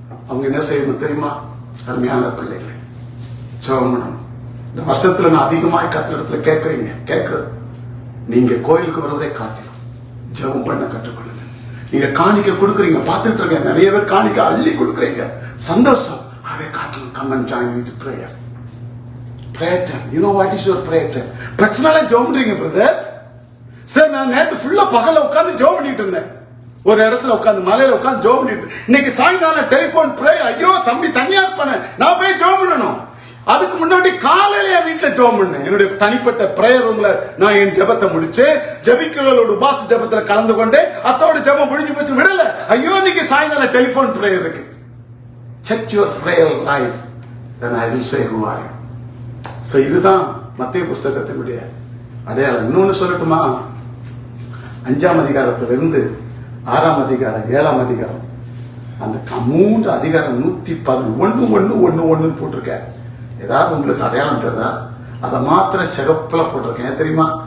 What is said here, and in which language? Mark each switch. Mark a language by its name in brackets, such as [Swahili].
[Tamil] அவங்க என்ன செய்யணும் தெரியுமா? அருமையான பிள்ளைகளை ஜெபம். இந்த வருஷத்துல நான் அதிகமாக கத்திரத்துல கேட்கறது, நீங்க கோயிலுக்கு வருவதை காட்டலாம், ஜெபம் பண்ண கற்றுக்கொள்ளுங்க. நீங்க காணிக்க கொடுக்குறீங்க, பார்த்துட்டு இருக்கேன் நிறைய பேர் காணிக்க அள்ளி கொடுக்குறீங்க, சந்தோஷம். அதை காட்டலாம். [English] Come and join me to prayer. Prayer time. You know what is your prayer time? [Tamil] பிரச்சனை ஜெபம் பண்றீங்க பிரதர். சார் நான் நேற்று ஃபுல்லா பகல உட்கார்ந்து ஜெபம் பண்ணிட்டு இருந்தேன், ஒரு இடத்துல உட்கார்ந்து மலையில உட்கார்ந்து ஜெபம் பண்ணிட்டு. இன்னைக்கு சாயங்காலம் டெலிபோன் பிரேயர். ஐயோ தம்பி தனியா இருப்பானே, நான் போய் ஜெபம் பண்ணணும். அதுக்கு முன்னாடி காலையில என் வீட்டுல ஜெபம் பண்ணேன். என்னுடைய தனிப்பட்ட பிரேயர் ரூம்ல நான் என் ஜெபத்தை முடிச்சு, ஜெபிக்கிறவளோட உபாச ஜெபத்துல கலந்து கொண்டேன். அத்தோட ஜெபம் முடிஞ்சு போச்சு, விடல. ஐயோ இன்னைக்கு சாயங்காலம் டெலிபோன் பிரேயர் இருக்கு. [English] Check your prayer life, then I will say who are you. [Tamil] So இதுதான் மத்தேயு புத்தகத்தினுடைய அடையாளம். இன்னொன்னு சொல்லட்டுமா? 5ஆம் அதிகாரத்திலிருந்து 6ஆம் அதிகாரம் 7ஆம் அதிகாரம், அந்த 3 அதிகாரம் 111 போட்டிருக்க. ஏதாவது உங்களுக்கு அடையாளம் தெரியுதா? அதை மாத்திரம் சிகப்புல போட்டிருக்கேன் தெரியுமா?